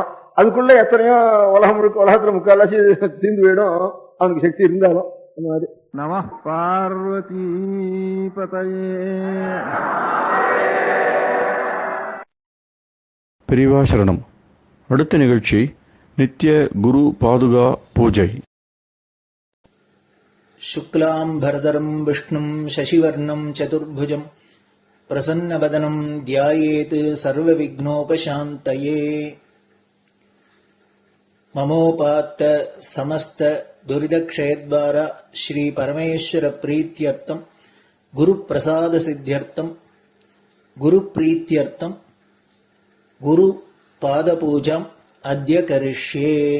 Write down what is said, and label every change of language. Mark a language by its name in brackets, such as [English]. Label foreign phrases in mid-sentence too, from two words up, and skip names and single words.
[Tamil] அதுக்குள்ள எத்தனையோ உலகத்துல முக்கால்வாசி தீர்ந்து போயிடும் அவனுக்கு சக்தி இருந்தாலும். அந்த மாதிரி [Sanskrit] नम पार्वतीपतये. [Tamil] பெரியவா சரணம். அடுத்த நிகழ்ச்சி நித்திய குரு பாதுகா பூஜை. [Sanskrit] शुक्लाम्भरधरम् विष्णुम् शशिवर्णम् चतुर्भुजम् प्रसन्नवदनम् ध्यायेत् सर्वविघ्नोपशान्तये. ममोपात्त समस्त दुरितक्षयद्वार श्री परमेश्वर प्रीत्यर्थम् गुरुप्रसाद सिद्ध्यर्थम् गुरुप्रीत्यर्थम् गुरुपादपूजाम् अद्य करिष्ये.